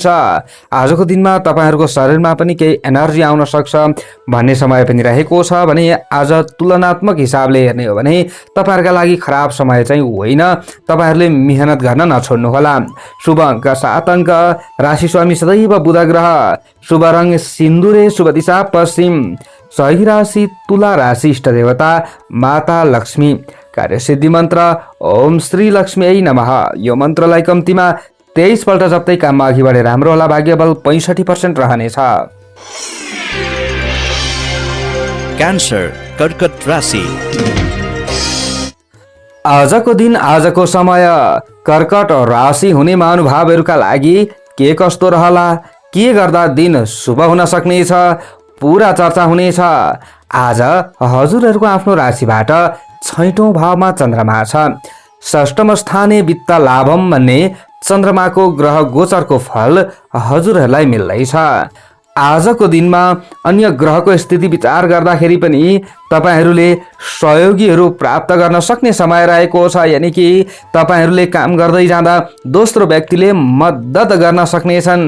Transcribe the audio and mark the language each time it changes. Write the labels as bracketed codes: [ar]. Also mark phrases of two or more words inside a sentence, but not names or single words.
[ne] आजको दिनमा तपाईहरूको शरीरमा पनि केही एनर्जी आउन सक्छ भन्ने समय पनि रहेको छ भने आज तुलनात्मक हिसाबले हेर्ने हो भने तपाईहरूका लागि खराब समय चाहिँ होइन। तपाईहरूले मेहनत गर्न नछोड्नुहोला। शुभ अङ्क 7 अङ्क, राशि स्वामी सदैव बुध ग्रह, शुभ रङ सिन्दुरे, शुभ दिशा पश्चिम, सही राशि तुला राशि, इष्ट देवता माता लक्ष्मी, कार्यसिद्धि मन्त्र [sa] ओम श्री लक्ष्मी नमः। [ne] यो मन्त्रलाई कम्तीमा 23 पल्ट जप्दै काममा अघि बढे राम्रो होला। भाग्यबल 65% रहनेछ। क्यान्सर, कर्कट राशि। आजको दिन, आजको समय कर्कट राशि हुने महानुभावहरूका लागि के कस्तो रहला, के गर्दा दिन शुभ हुन सक्नेछ, पूरा चर्चा हुनेछ। आज हजुरहरूको आफ्नो राशिबाट 6औं भावमा चन्द्रमा छ। [sa] 6ष्टम स्थाने वित्त लाभम [ne] भन्ने चन्द्रमाको ग्रह गोचरको फल हजुरहरूलाई मिल्दैछ। आजको दिनमा अन्य ग्रहको स्थिति विचार गर्दाखेरि पनि तपाईहरूले सहयोगीहरू प्राप्त गर्न सक्ने समय रहेको छ। यानि कि तपाईहरूले काम गर्दै जाँदा दोस्रो व्यक्तिले मद्दत गर्न सक्नेछन्।